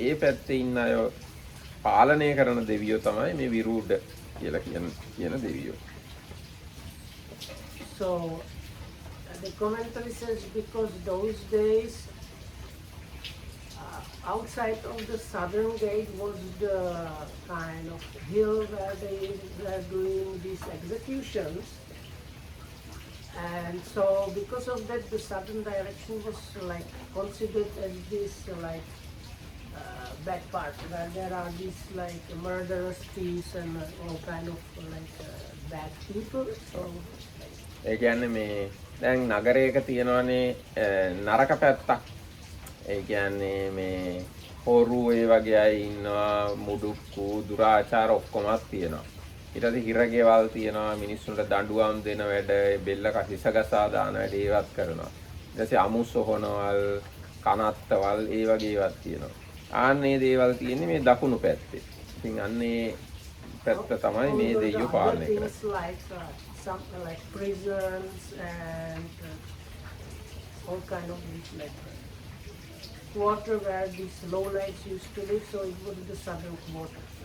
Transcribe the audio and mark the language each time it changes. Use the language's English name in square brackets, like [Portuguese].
[Sinhala] ඒ පැත්තේ ඉන්න අය පාලනය කරන දෙවියෝ තමයි මේ විරූඪ කියලා කියන දෙවියෝ. [English] So the commentary says because those days outside of the southern gate was the kind of hill where they were doing these executions, and so because of that the southern direction was like considered as this like back part where there are these like murderous thieves and all kind of like bad people. So [Sinhala] ඒ කියන්නේ මේ දැන් නගරයක තියෙනවානේ නරක පැත්තක්. ඒ කියන්නේ මේ හොරු ඒ වගේ අය ඉන්නවා, මුඩුක්කු දුරාචාර ඔක්කොමත් තියෙනවා. ඊට පස්සේ හිරගෙවල් තියෙනවා, මිනිස්සුන්ට දඬුවම් දෙන වැඩ, බෙල්ල කහිස ගසා දාන වැඩ ඒවත් කරනවා. ඊට පස්සේ අමුසොහනවල්, කනත්තවල් ඒ වගේ ඒවත් තියෙනවා. ආන්නේ දේවල් තියෙන්නේ මේ දකුණු පැත්තේ. ඉතින් අන්නේ පැත්ත තමයි මේ දෙයියෝ පාලනය කරන්නේ. [English] Something like prisons and all kind of these like quarter where these lowlights used to live, so it was the southern quarter.